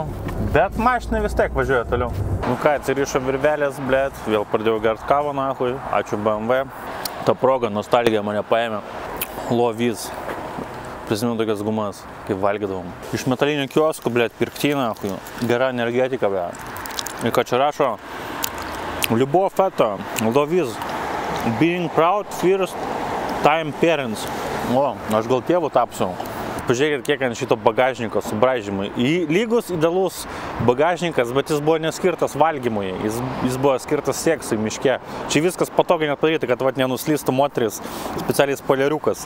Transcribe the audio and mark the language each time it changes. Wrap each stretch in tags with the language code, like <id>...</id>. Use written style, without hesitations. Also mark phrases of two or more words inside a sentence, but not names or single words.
<lt>Bet mašina vis tiek važiuoja toliau. Ką, atsirišo virvelės, blėt, vėl pradėjau gert kavą, nahui, ačiū BMW. Ta proga, nostalgija mane paėmė. Loviz. Prisimenu tokias gumas, kaip valgydavom. Iš metalinių kioskų, blėt, pirkti, nahui. Gera energetika, blėt. Ir ką čia rašo?</lt> <ru>Любовь это,</ru> <lt>Loviz.</lt> <en>Being proud, first time parents.</en> <lt>O, aš gal tėvų tapsiu. Pažiūrėkit, kiek ant šito bagažniko subraižymai. Lygus, idealus bagažnikas, bet jis buvo neskirtas valgymui. Jis buvo skirtas seksui miške. Čia viskas patogiai net padaryti, kad nenuslystų moteris, specialiai spoileriukas.</lt>